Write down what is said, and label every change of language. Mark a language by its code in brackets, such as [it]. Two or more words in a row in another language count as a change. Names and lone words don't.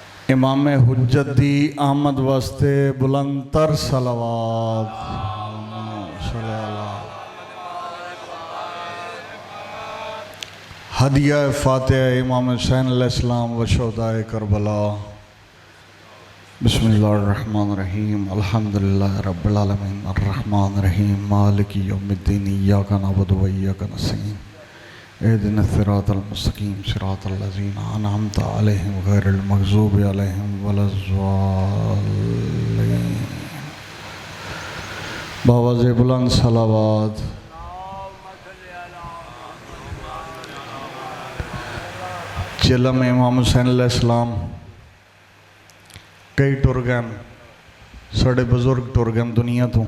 [pa] امام حجت دی آمد واسطے بلندتر صلوات. [ur] ہدیہ فاتحہ امام حسین علیہ السلام و شہدائے کربلا. [ar] بسم الله الرحمن الرحيم الحمد لله رب العالمين الرحمن الرحيم مالك يوم الدين إياك نعبد وإياك نستعين اهدنا الصراط المستقيم صراط الذين أنعمت عليهم غير المغضوب عليهم ولا الضالين. [ur] باآوازِ بلند صلوات. [pa] چہلم امام حسین علیہ السلام کئی ٹر گئے، ساڈے بزرگ ٹر گئے دنیا توں.